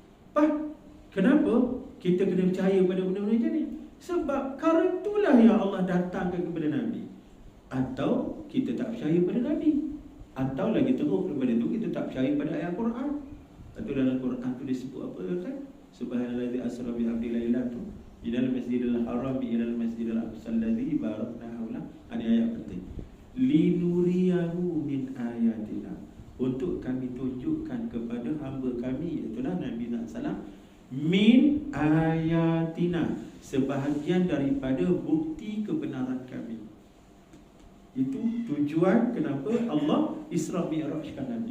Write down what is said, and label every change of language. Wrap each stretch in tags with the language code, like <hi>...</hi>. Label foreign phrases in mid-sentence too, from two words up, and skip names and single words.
<ms>Kenapa kita kena percaya pada benda-benda macam ni? Sebab perkara itulah yang Allah datangkan kepada Nabi. Atau kita tak percaya pada Nabi, atau lagi teruk daripada itu, kita tak percaya pada ayat Quran. Atau dalam Quran tu disebut apa kan?</ms> <ar>سبحان الذي أسرى بعبده ليلا تو إلى المسجد الحرام إلى المسجد الأقصى الذي باركنا حوله.</ar> <ms>Ini ayat penting.</ms> <ar>لنريه من آياتنا,</ar> <ms>untuk kami tunjukkan kepada hamba kami, iaitu Nabi SAW,</ms> <ar>من آياتنا,</ar> <ms>sebahagian daripada bukti kebenaran kami. Itu tujuan kenapa Allah Isra Mi'rajkan Nabi.</ms>